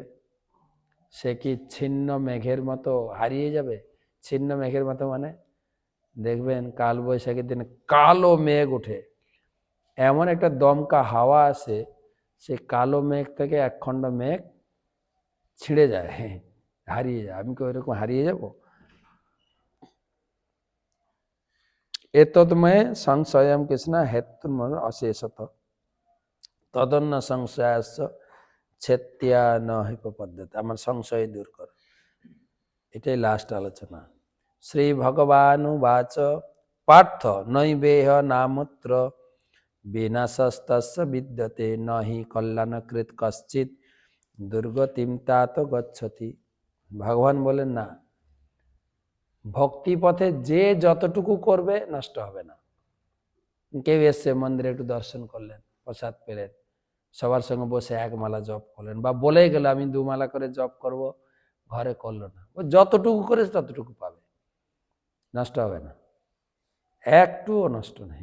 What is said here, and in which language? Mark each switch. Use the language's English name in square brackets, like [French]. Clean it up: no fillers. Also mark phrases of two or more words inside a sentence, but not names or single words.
[Bangla] সে কি ছিন্ন মেঘের মতো হারিয়ে যাবে? ছিন্ন মেঘের মতো মানে দেখবেন কাল বৈশাখীর দিনে কালো মেঘ ওঠে, এমন একটা দমকা হাওয়া আসে, সে কালো মেঘ থেকে একখণ্ড মেঘ ছিঁড়ে যায়, হারিয়ে যায়। আমি কি ওইরকম হারিয়ে যাব? [Sanskrit] এতদ্ময়ে সংশয়ম কৃষ্ণ হেতুর্মন অশেষত তদন্য সংশয়াস ছেত্যা ন হিপপদ্ধতি। [Bangla] আমার সংশয় দূর কর, এটাই লাস্ট আলোচনা। [Sanskrit] শ্রী ভগবানুবাচ পার্থ নৈবেহ নামত্র বিনাশস্তস্য বিদ্যতে নহি কল্যাণকৃত কশ্চিৎ দুর্গতিম তাত গচ্ছতি। [Bangla] ভগবান বলেন না, ভক্তি পথে যে যতটুকু করবে নষ্ট হবে না। কেউ এসছে মন্দিরে একটু দর্শন করলেন, প্রসাদ পেলেন, সবার সঙ্গে বসে এক মালা জপ করলেন, বা বলেই গেল আমি 2 মালা করে জপ করব, ঘরে করলো না, ও যতটুকু করেছে ততটুকু পাবে, নষ্ট হবে না, একটুও নষ্ট নেই।